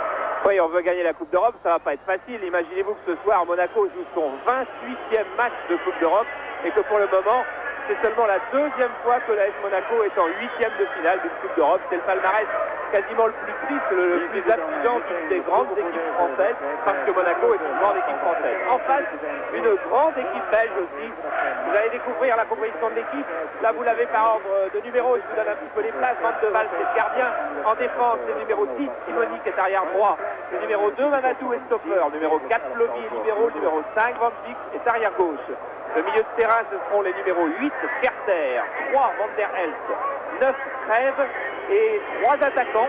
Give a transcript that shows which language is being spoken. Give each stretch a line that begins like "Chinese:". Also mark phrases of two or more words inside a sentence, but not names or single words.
French: Oui, on veut gagner la Coupe d'Europe, ça va pas être facile. Imaginez-vous que ce soir, Monaco joue son 28e match de Coupe d'Europe, et que pour le moment, c'est seulement la deuxième fois que l'AS Monaco est en 8e de finale d'une Coupe d'Europe. C'est le palmarès quasiment le plus triste, le plus affligeant des grandes équipes françaises, parce que Monaco est une grande équipe française. En face, une grande équipe belge aussi. Vous allez découvrir la composition de l'équipe. Là, vous l'avez par ordre de numéro. Je vous donne un petit peu les places. Van de Waal, c'est le gardien. En défense, c'est le numéro 10, Simoni, qui est arrière droit. Le numéro 2, Mamadou Estoffer. Numéro 4, Plovy est libéraux. Le numéro 5, Van Dijk est arrière gauche. Le milieu de terrain, ce seront les numéros 8, Kerter, 3, Van der Elst, 9, Trèves et 3 attaquants.